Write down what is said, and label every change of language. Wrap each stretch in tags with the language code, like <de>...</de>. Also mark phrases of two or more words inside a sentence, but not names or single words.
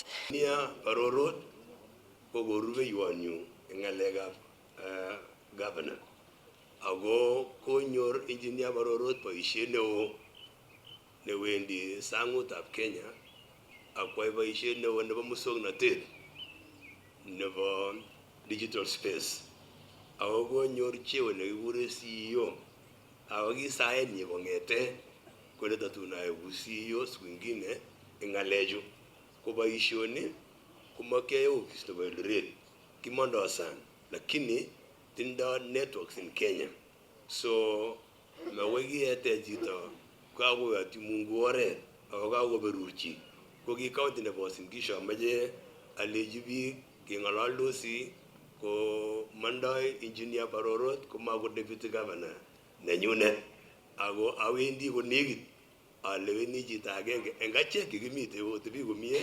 <kln>Engineer Barorot ko rubeiwonyu eng ng'alekab governor ako konyor Engineer Barorot boisiet neo newendi sangutab Kenya akwai boisiet neo nebo muswoknotet nebo</kln> <en>digital space</en> <kln>ako konyor cheo nekikure CEO ako kisaenyi kong'ete kole tatun aeku CEO</kln> <sw>siku ingine</sw> <kln>eng ng'alechu ko boisioni kumakiyae office nebo Eldoret kimondoi sang lakini tindo</kln> <en>networks in Kenya</en> <kln>so makoi kiyete chito kakoyotyi Mungu oret ako kakoberurchi ko ki county nebo Uasin Gishu amache alechi biik keng'ololdosi ko mandoi Engineer Barorot komako</kln> <en>deputy governor</en> <kln>nenyunet ako awendi konekit aleweni chito agenge eng achek kikimite otebi komie.</kln>